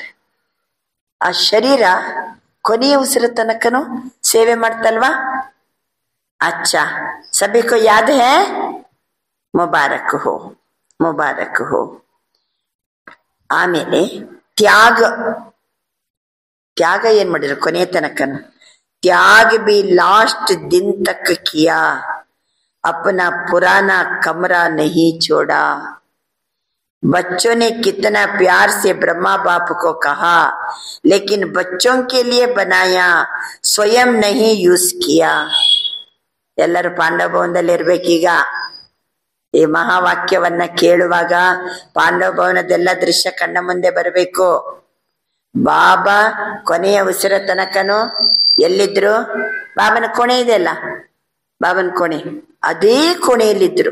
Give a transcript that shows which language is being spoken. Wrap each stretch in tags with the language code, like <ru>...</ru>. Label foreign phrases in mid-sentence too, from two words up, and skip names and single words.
<kn>ಆ ಶರೀರ ಕೊನೆಯ ಉಸಿರು ತನಕನೂ ಸೇವೆ ಮಾಡ್ತಲ್ವಾ.</kn> <hi>अच्छा सभी को याद है, मुबारक हो, मुबारक हो.</hi> <kn>ಆಮೇಲೆ ತ್ಯಾಗ, ತ್ಯಾಗ ಏನ್ ಮಾಡಿದ್ರು ಕೊನೆಯ ತನಕನು.</kn> <hi>त्याग भी लास्ट दिन तक किया, अपना पुराना कमरा नहीं छोड़ा. बच्चों ने कितना प्यार से ब्रह्मा बाप को कहा, लेकिन बच्चों के लिए बनाया, स्वयं नहीं यूज किया.</hi> <kn>ಎಲ್ಲರೂ ಪಾಂಡವ ಭವನದಲ್ಲಿ ಇರ್ಬೇಕೀಗ. ಈ ಮಹಾವಾಕ್ಯವನ್ನ ಕೇಳುವಾಗ ಪಾಂಡವ ಭವನದೆಲ್ಲ ದೃಶ್ಯ ಕಣ್ಣ ಮುಂದೆ ಬರಬೇಕು. ಬಾಬಾ ಕೊನೆಯ ಉಸಿರ ತನಕನು ಎಲ್ಲಿದ್ರು? ಬಾಬನ ಕೋಣೆ ಇದೆಯಲ್ಲ, ಬಾಬನ ಕೋಣೆ, ಅದೇ ಕೋಣೆಯಲ್ಲಿದ್ರು.</kn>